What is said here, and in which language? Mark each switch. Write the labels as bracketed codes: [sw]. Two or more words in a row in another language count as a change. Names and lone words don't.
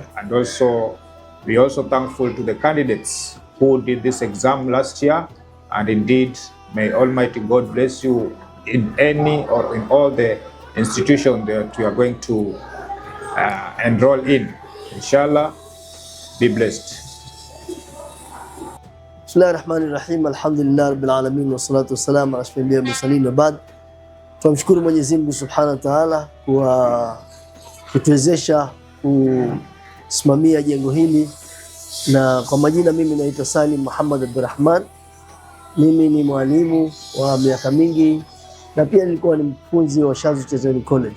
[en] And also we are also thankful to the candidates who did this exam last year, and indeed may Almighty God bless you in any or in all the institutions that you are going to enroll in. Inshallah, be blessed. [ar] بسم الله الرحمن الرحيم الحمد لله رب العالمين والصلاة والسلام على أشرف المرسلين وبعد. [sw] Tunamshukuru Mwenyezi Mungu [ar] سبحانه وتعالى [sw] kwa kutuwezesha kusimamia jengo hili, na kwa majina mimi naitwa Salim Muhammad Abdurrahman. Mimi ni mwalimu wa miaka mingi na pia nilikuwa ni mfunzi wa Shazu Chezoni College.